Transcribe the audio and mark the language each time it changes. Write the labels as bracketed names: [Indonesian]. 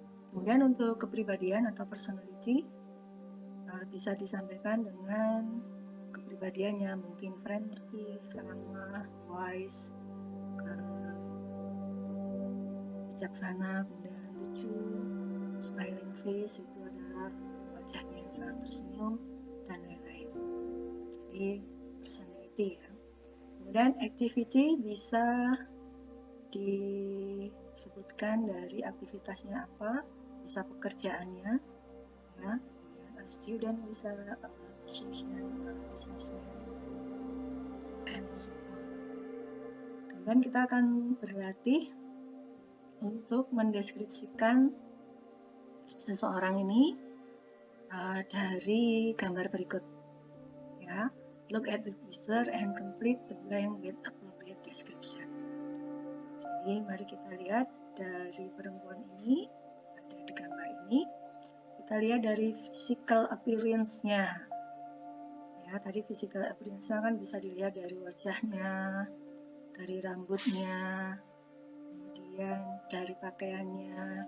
[Indonesian] Kemudian untuk kepribadian atau personality bisa disampaikan dengan kepribadiannya, mungkin friendly, ramah, wise, bijaksana, kemudian lucu, smiling face itu adalah wajahnya yang sangat tersenyum, dan lain-lain. Jadi personality ya. Kemudian activity bisa disebutkan dari aktivitasnya apa, bisa pekerjaannya ya. [English] A student [Indonesian] bisa [English] musician, businessman, and so on. [Indonesian] Kemudian kita akan berlatih untuk mendeskripsikan seseorang ini dari gambar berikut ya. [English] Look at the picture and complete the blank with appropriate description. [Indonesian] Jadi mari kita lihat dari perempuan ini, ada di gambar ini. Kita lihat dari physical appearance-nya. Ya, tadi physical appearance-nya kan bisa dilihat dari wajahnya, dari rambutnya, kemudian dari pakaiannya,